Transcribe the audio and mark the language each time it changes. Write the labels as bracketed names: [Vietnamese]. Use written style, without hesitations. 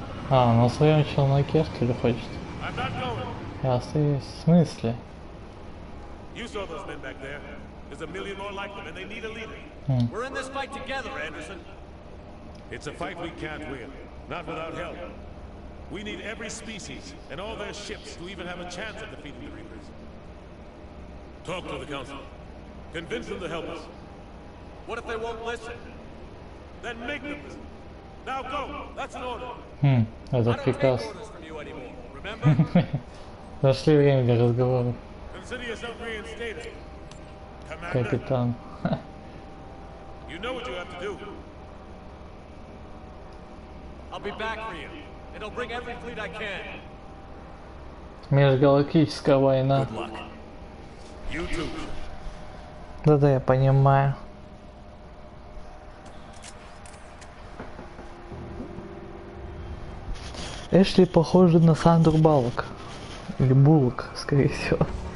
[Russian] А, на своем челноке, что ли, хочет? [English] I'm not going. [Russian] Я остаюсь. В смысле? [English] You saw those men back there. There's a million more like them, and they need a leader. We're in this fight together, Anderson. It's a fight we can't win. Not without help. We need every species and all their ships to even have a chance at defeating the Reapers. Talk to the Council. Convince them to help us. What if they won't listen? Then make them listen. Now go. That's an order. [Russian] Это [English] I don't take [Russian] приказ. [English] orders from you anymore, remember? [Russian] Нашли время для разговоров. [English] Consider yourself reinstated. Commander, [Russian] Капитан. [English] you know what you have to do. I'll be back for you, and I'll bring every fleet I can. [Russian] Межгалактическая война. [English] Good luck. You too. [Russian] Да-да, я понимаю. Эшли похожи на Сандру Баллок. Или Буллок, скорее всего.